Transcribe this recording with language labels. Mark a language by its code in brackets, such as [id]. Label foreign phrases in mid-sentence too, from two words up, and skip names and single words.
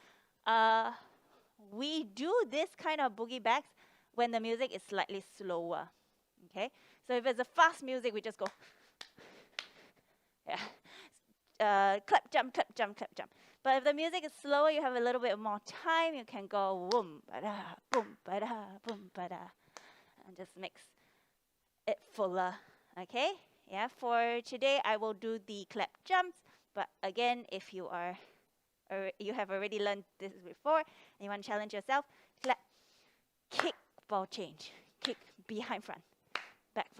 [en] We do this kind of boogie backs when the music is slightly slower. Okay, so if it's a fast music, we just go. Yeah. Clap, jump, clap, jump, clap, jump. But if the music is slower, you have a little bit more time. You can go boom, ba-da, boom, ba-da, boom, ba-da, and just mix it fuller. Okay. Yeah. For today, I will do the clap jumps. But again, if you are, or you have already learned this before, and you want to challenge yourself, clap, kick, ball change, kick, behind front, back front.